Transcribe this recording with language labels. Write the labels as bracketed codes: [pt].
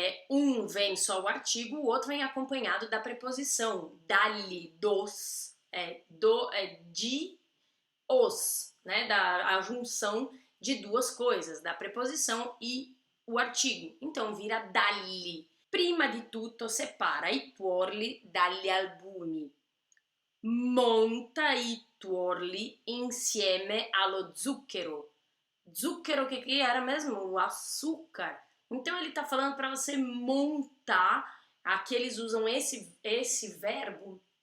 [pt] Um vem só o artigo, o outro vem acompanhado da preposição dagli, dos, de, os, né? A junção de duas coisas, da preposição e o artigo. Então vira dagli. [it] Prima di tutto separa i tuorli dagli albumi. Monta i tuorli insieme allo zucchero. [pt] Zucchero que era mesmo? O açúcar. Então ele está falando para você montar. Aqui eles usam esse verbo.